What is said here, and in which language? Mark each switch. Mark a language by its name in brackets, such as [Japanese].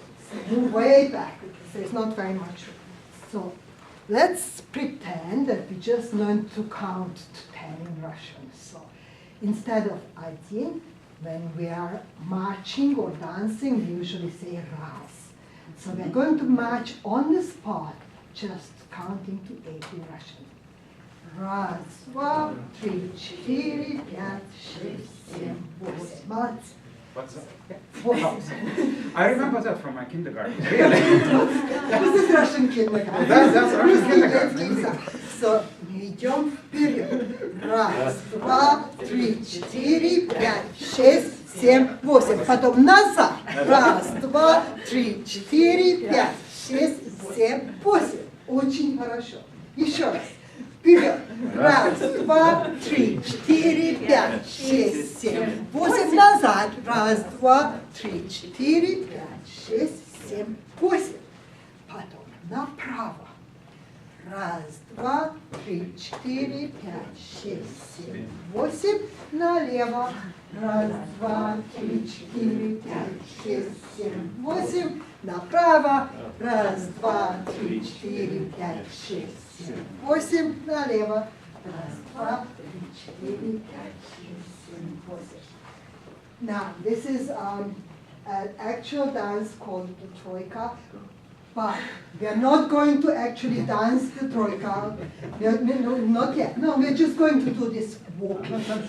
[English] So move way back because there's not very much room. So let's pretend that we just learned to count to 10 in Russian. So instead of 1, when we are marching or dancing, we usually say raz. So we're going to march on the spot, just counting to 8 in Russian. [Russian] Раз, два, три, четыре, пять, шесть, семь, восемь. Молодцы. [English] What's that? [Russian] Восемь. [English] I remember that from my kindergarten. Really? This is Russian kindergarten. That's Russian kindergarten. [Russian] So, мы идем вперед. Раз, два, три, четыре, пять, шесть, семь, восемь. Потом назад. Раз, два, три, четыре, пять, шесть, семь, восемь. Очень хорошо. Еще раз. Вперед. Раз, два, три, четыре, пять, шесть, семь, восемь. Назад. Раз, два, три, четыре, пять, шесть, семь, восемь. Потом направо. Раз, два, три, четыре, пять, шесть, семь, восемь. Налево. Раз, два, три, четыре, пять, шесть, семь, восемь. Направо. Раз, два, три, четыре, пять, шесть, семь, восемь. Налево. Раз, два, три, четыре, пять, шесть, семь, восемь. [English] Now, this is an actual dance called the troika. But we are not going to actually dance the troika. No, not yet. No, we're just going to do this walking.